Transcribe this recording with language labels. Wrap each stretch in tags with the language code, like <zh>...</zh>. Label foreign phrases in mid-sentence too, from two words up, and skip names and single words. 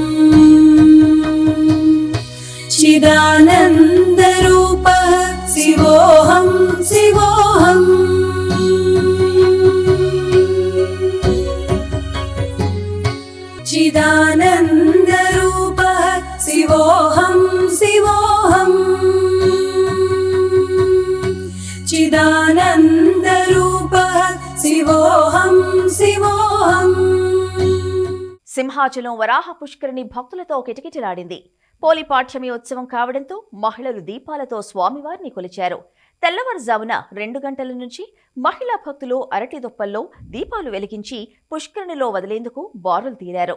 <sa>चिदानन्दरूपः शिवोऽहं शिवोऽहम् चिदानन्दरूपः शिवोऽहं शिवोऽहम् चिदानन्दरूपः शिवोऽहं शिवोऽहम्</sa> <te>సింహాచలం వరాహ పుష్కరిణి భక్తులతో కిటకిటలాడింది. పోలిపాఠ్యమి ఉత్సవం కావడంతో మహిళలు దీపాలతో స్వామివారిని కొలిచారు. తెల్లవారుజామున 2 గంటల నుంచి మహిళా భక్తులు అరటి దొప్పల్లో దీపాలు వెలిగించి పుష్కరిణిలో వదిలేందుకు బారులు తీరారు.</te>